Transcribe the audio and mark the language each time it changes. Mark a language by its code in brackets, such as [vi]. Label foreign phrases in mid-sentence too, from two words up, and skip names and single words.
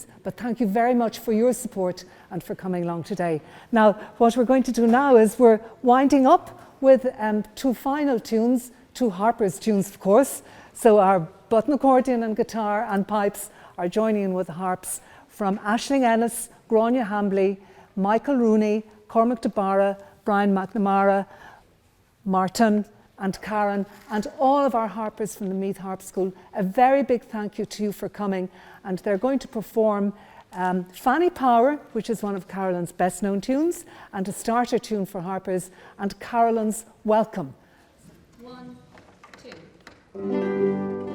[en] But thank you very much for your support and for coming along today. Now, what we're going to do now is we're winding up with two final tunes, two harpers' tunes, of course. So our button accordion and guitar and pipes are joining in with the harps from Aisling Ennis, Gráinne Hambly, Michael Rooney, Cormac de Barra, Brian McNamara, Martin and Karen, and all of our harpers from the Meath Harp School. A very big thank you to you for coming. And they're going to perform Fanny Power, which is one of Carolyn's best known tunes, and a starter tune for harpers, and Carolyn's Welcome. 1, 2.